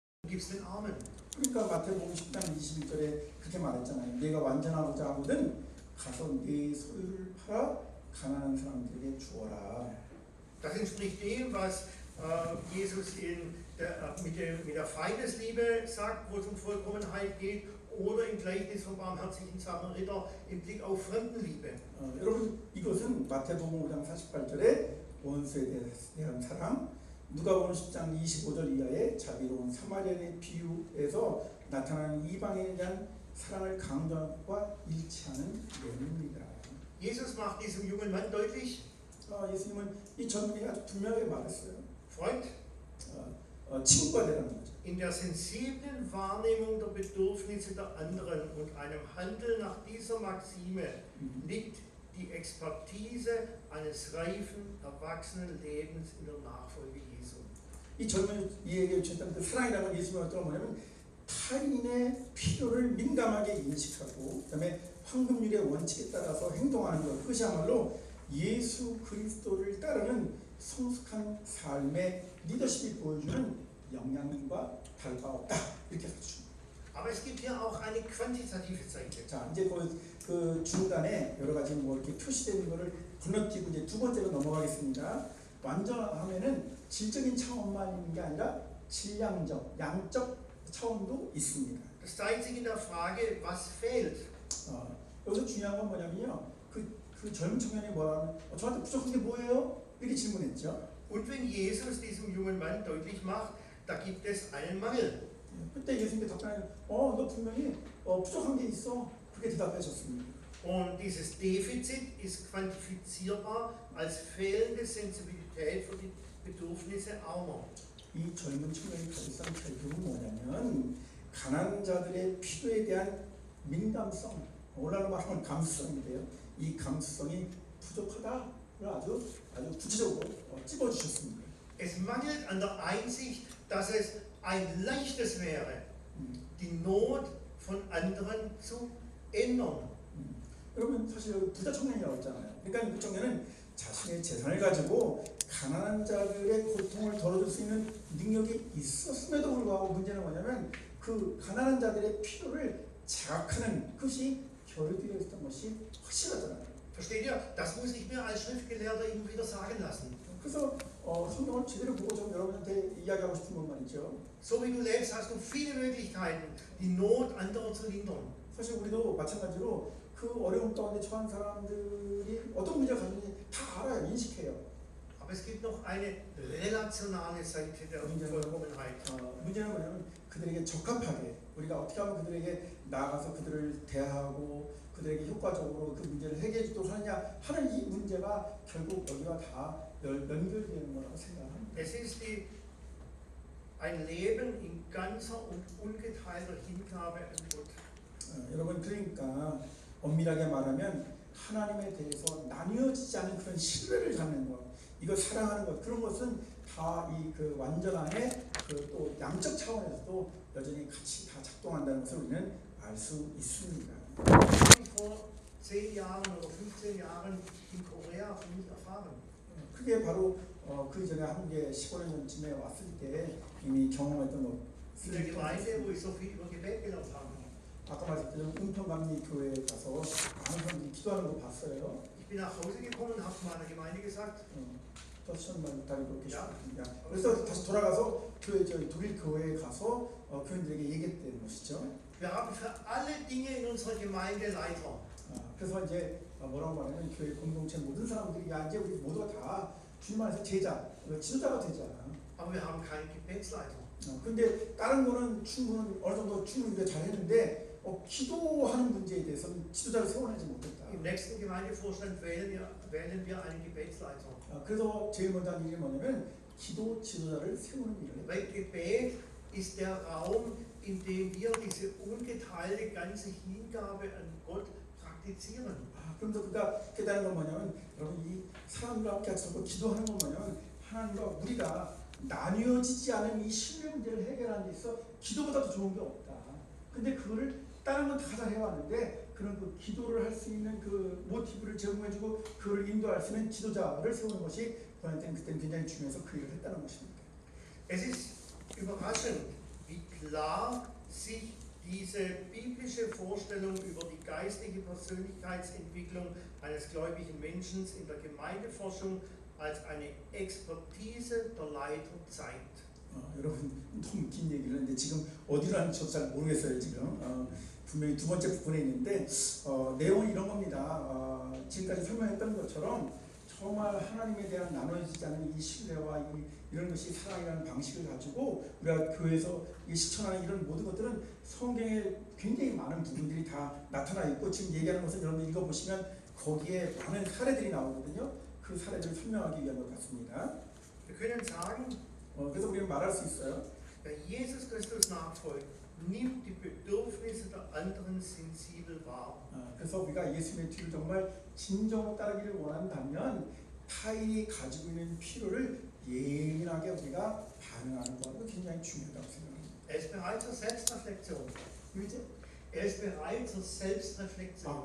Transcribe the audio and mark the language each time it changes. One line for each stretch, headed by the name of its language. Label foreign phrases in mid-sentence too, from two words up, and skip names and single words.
German: gibst den Armen.
Korean: 그러니까 마태복음 10장 21절에 그렇게 말했잖아요. 네가 완전하고자 하거든 가서 네 소유를 팔아 가난한 사람들에게 주어라.
German: Das entspricht dem, was Jesus mit der Feindesliebe sagt, wo es um Vollkommenheit geht, oder im Gleichnis vom barmherzigen Samariter im Blick auf Fremdenliebe.
Korean: 여러분 이것은 마태복음 5장 48절에 원수에 대한 사랑, 누가복음 10장 25절 이하의 자비로운 사마리아인의 비유에서 나타나는 이방인에 대한 사랑을 강조하는 것과 일치하는 내용입니다.
German: Jesus macht diesem jungen Mann deutlich,
Korean: 예수님은 이 젊은이가 아주 분명하게 말했어요.
German: Freund,
Korean: 친구가 되라는 거죠.
German: in der sensiblen Wahrnehmung der Bedürfnisse der anderen und einem Handeln nach dieser Maxime liegt die Expertise eines reifen, erwachsenen Lebens in der Nachfolge Jesu.
Korean: 이 젊은이에게 주셨던 그 사랑이라는 건 예수님의 어떤 뭐냐면 타인의 필요를 민감하게 인식하고 그다음에 황금률의 원칙에 따라서 행동하는 것, 그것이야말로 예수 그리스도를 따르는 성숙한 삶의 리더십이 보여주는 영향과 다를 바 없다, 이렇게 가르칩니다.
German: Aber es gibt hier auch eine quantitative Seite.
Korean: 자, 이제 그 중간에 여러 가지 뭐 이렇게 표시되는 거를 건너뛰고 이제 두 번째로 넘어가겠습니다. 완전하면은 질적인 차원만 있는 게 아니라 질량적, 양적 차원도 있습니다.
German: Das zeigt sich in der Frage, was fehlt.
Korean: 여기서 중요한 건 뭐냐면요. 그 젊은 청년이 뭐라면 저한테 부족한 게 뭐예요? 이렇게 질문했죠.
German: Und wenn Jesus diesem jungen Mann deutlich macht, da gibt es einen Mangel.
Korean: 그때 예수님께 답변하면 너 분명히 부족한 게 있어. 그렇게 대답해 줬습니다.
German: Und dieses Defizit ist quantifizierbar als fehlende Sensibilität für die Bedürfnisse Armer.
Korean: 이 젊은 청년이 가지고 있는 결국은 뭐냐면 가난한 자들의 필요에 대한 민감성, 오늘날로 말하면 감수성인데요. 이 감수성이 부족하다를 아주 구체적으로 찝어주셨습니다.
German: Es mangelt an der Einsicht, dass es ein leichtes wäre, die Not von anderen zu ändern.
Korean: 여러분 사실 부자 청년이라고 했잖아요. 그러니까 그 청년은 자신의 재산을 가지고 가난한 자들의 고통을 덜어줄 수 있는 능력이 있었음에도 불구하고 문제는 뭐냐면 그 가난한 자들의 필요를 자각하는 것이 결여되어 있었던 것이 확실하잖아요.
German: Versteht ihr? Das muss ich mir als Schriftgelehrter immer wieder sagen lassen.
Korean: 그래서 성경을 제대로 보고 좀 여러분한테 이야기하고 싶은 건 말이죠.
German: So wie du lebst, hast du viele Möglichkeiten, die Not anderer zu lindern.
Korean: 사실 우리도 마찬가지로 그 어려움 가운데 처한 사람들이 어떤 문제가 가지는지 다 알아요, 인식해요.
German: Aber es gibt noch eine relationale Seite der Vollkommenheit.
Korean: 문제는 뭐냐면 그들에게 적합하게 우리가 어떻게 하면 그들에게 나아가서 그들을 대하고 그들에게 효과적으로 그 문제를 해결해 주도록 하느냐 하는 이 문제가 결국 여기와 다 연결되는 거라고 생각합니다.
German: Es ist ein Leben in ganzer und ungeteilter Hingabe an Gott.
Korean: 여러분 그러니까 엄밀하게 말하면 하나님에 대해서 나뉘어지지 않은 그런 신뢰를 갖는 것, 이걸 사랑하는 것, 그런 것은 다 이 그 완전함의 그 또 양적 차원에서도 여전히 같이 다 작동한다는 것을 우리는 알 수 있습니다.
German: Vor 10 Jahren oder 15 Jahren in Korea für mich erfahren.
Korean: 그게 바로 그 전에 한국에 15년 전쯤에 왔을 때 이미 경험했던 것.
German: In der Gemeinde, wo ich so viel über Gebet gelernt habe.
Korean: 아까 말씀드린 은평감리 교회에 가서 많은 사람들이 기도하는 거 봤어요.
German: Ich bin nach Hause gekommen und habe zu meiner Gemeinde gesagt.
Korean: 그래서 다시 돌아가서 독일 교회에 가서 교인들에게 얘기했다는 것이죠.
German: Wir haben für alle Dinge in unserer Gemeinde Leiter.
Korean: 그래서 이제 뭐라고 말하면 교회 공동체 모든 사람들이 이제 우리 모두가 다 주님 안에서 제자, 지도자가 되자.
German: Aber wir haben keinen Gebetsleiter.
Korean: 근데 다른 거는 어느 정도 충분히 우리가 잘했는데 기도하는 문제에 대해서는 지도자를 세워내지 못했다.
German: Im nächsten Gemeindevorstand wählen wir einen Gebetsleiter.
Korean: 그래서 제일 먼저 하는 일이 뭐냐면 기도 지도자를 세우는 일을 해요.
German: Weil Gebet ist der Raum, in dem wir diese ungeteilte ganze Hingabe an Gott praktizieren.
Korean: 그러면서 그가 깨달은 건 뭐냐면 여러분 이 사람과 함께 같이 기도하는 건 뭐냐면 하나님과 우리가 나뉘어지지 않은 이 신뢰 문제를 해결하는 데 있어 기도보다 더 좋은 게 없다. 근데 그거를 다른 건 다 잘해왔는데 그런 그 기도를 할 수 있는 그 모티브를 제공해주고 그걸 인도할 수 있는 지도자를 세우는 것이 그한테는 그때는 굉장히 중요해서 그 일을 했다는 것입니다.
German: Es ist überraschend, wie klar sich diese biblische Vorstellung über die geistliche Persönlichkeitsentwicklung eines gläubigen Menschen in der Gemeindeforschung als eine Expertise der Leiter zeigt.
Korean: 여러분 너무 긴 얘기를 했는데 지금 어디로 하는지 저도 잘 모르겠어요 지금. 분명히 두 번째 부분에 있는데 내용은 이런 겁니다. 지금까지 설명했던 것처럼 정말 하나님에 대한 나눠지지 않은 이 신뢰와 이런 것이 사랑이라는 방식을 가지고 우리가 교회에서 실천하는 이런 모든 것들은 성경에 굉장히 많은 부분들이 다 나타나 있고 지금 얘기하는 것은 여러분 읽어보시면 거기에 많은 사례들이 나오거든요. 그 사례를 설명하기 위한 것 같습니다.
German: Wir können sagen,
Korean: 그래서 우리는 말할 수 있어요.
German: wer Jesus Christus nachfolgt, nimmt die Bedürfnisse der anderen sensibel wahr.
Korean: 그래서 우리가 예수님의 뒤를 정말 진정으로 따르기를 원한다면 타인이 가지고 있는 필요를 예민하게 우리가 반응하는 것도 굉장히 중요하다고 생각합니다.
German: Er ist bereit zur Selbstreflexion.
Korean: 이제
German: Er ist bereit zur Selbstreflexion.